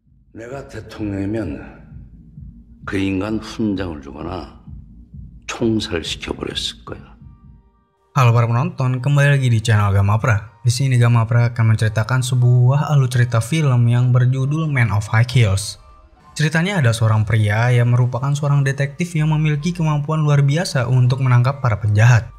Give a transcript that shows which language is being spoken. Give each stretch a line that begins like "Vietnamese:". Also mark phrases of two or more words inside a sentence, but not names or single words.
Korean: 내가 대통령이면 그 인간 훈장을 주거나 총살시켜버렸을 거야.
Indonesian: Halo para penonton, kembali lagi di channel Gamapra. Di sini Gamapra akan menceritakan sebuah alur cerita film yang berjudul Man of High Heels. Ceritanya ada seorang pria yang merupakan seorang detektif yang memiliki kemampuan luar biasa untuk menangkap para penjahat.